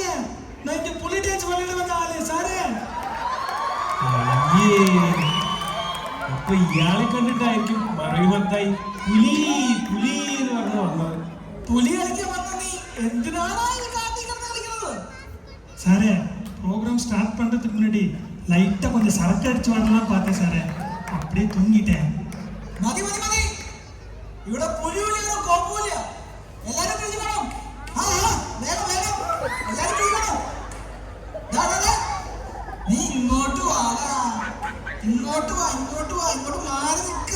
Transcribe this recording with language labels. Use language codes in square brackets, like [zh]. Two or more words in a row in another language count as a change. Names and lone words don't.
[ml] ഞാൻ എന്റെ പുലി ഡാൻസ് വള്ളിയിൽ വന്ന ആളെ സാറേ. അപ്പൊ ഇയാളെ കണ്ടിട്ടായിരിക്കും മറയുമത്തായി പുലി പുലി എന്ന് പറഞ്ഞു വന്നത്. പുലി കളിക്കാൻ വന്ന നീ എന്തിനാണ് കളിക്കുന്നത്? സാറേ, [en] program start [ta] பண்றதுக்கு முன்னாடி லைட்டா கொஞ்சம் சரக்கு அடிச்சு வரலாம் பார்த்தேன் சாரே. அப்படியே தூங்கிட்டேன். [ml] മതി. ഇവിടെ പുലിയോ കോപ്പൂല. എല്ലാരും കഴിഞ്ഞു വേണം. വേഗം എല്ലാരും കഴിഞ്ഞു. നീ ഇങ്ങോട്ട് വാടാ. ഇങ്ങോട്ട് വാ. ഇങ്ങോട്ട് മാറി നിൽക്ക്.